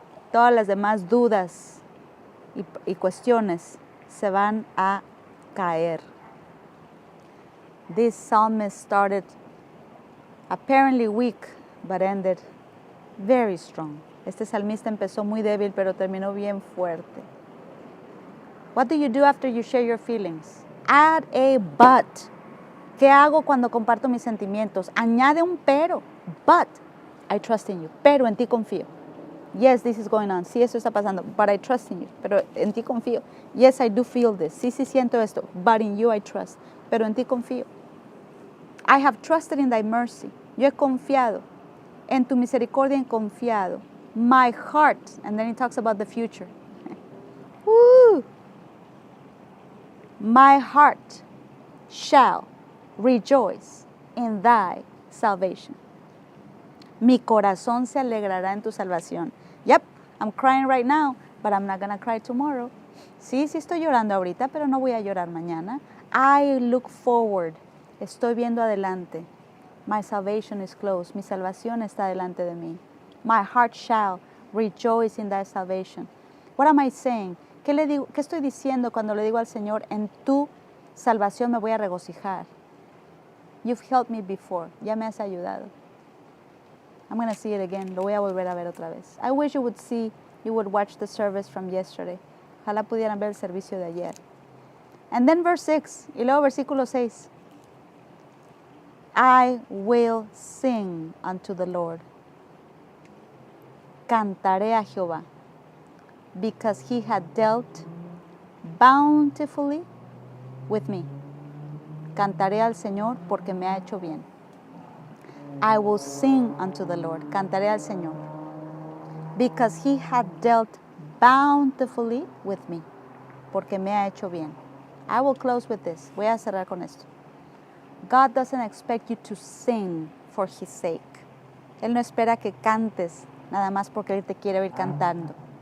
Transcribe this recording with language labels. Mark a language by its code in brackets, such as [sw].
[es] Todas las demás dudas y cuestiones se van a caer. [en] This psalmist started apparently weak, but ended very strong. [es] Este salmista empezó muy débil, pero terminó bien fuerte. [en] What do you do after you share your feelings? Add a but. [es] ¿Qué hago cuando comparto mis sentimientos? Añade un pero. [en] But I trust in you. [es] Pero en ti confío. [en] Yes, this is going on. [es] Sí, eso está pasando. [en] But I trust in you. [es] Pero en ti confío. [en] Yes, I do feel this. [es] Sí, sí siento esto. [en] But in you I trust. [es] Pero en ti confío. [en] I have trusted in thy mercy. [es] Yo he confiado. En tu misericordia he confiado. [en] My heart. And then he talks about the future. Woo! My heart shall rejoice in thy salvation. [es] Mi corazón se alegrará en tu salvación. [en] Yep, I'm crying right now, but I'm not going to cry tomorrow. [es] Sí, sí estoy llorando ahorita, pero no voy a llorar mañana. [en] I look forward. [es] Estoy viendo adelante. [en] My salvation is close. [es] Mi salvación está delante de mí. [en] My heart shall rejoice in thy salvation. What am I saying? [es] ¿Qué estoy diciendo cuando le digo al Señor, en tu salvación me voy a regocijar. [en] You've helped me before. [es] Ya me has ayudado. [en] I'm going to see it again. [es] Lo voy a volver a ver otra vez. [en] I wish you would watch the service from yesterday. [es] Ojalá pudieran ver el servicio de ayer. [en] And then verse 6. [es] Y luego versículo 6. [en] I will sing unto the Lord. [es] Cantaré a Jehová, [en] because he had dealt bountifully with me. [es] Cantaré al Señor porque me ha hecho bien. [en] I will sing unto the Lord. [es] Cantaré al Señor, [en] because he had dealt bountifully with me. [es] Porque me ha hecho bien. [en] I will close with this. [es] Voy a cerrar con esto. [en] God doesn't expect you to sing for his sake. [es] Él no espera que cantes nada más porque Él te quiere oír cantando.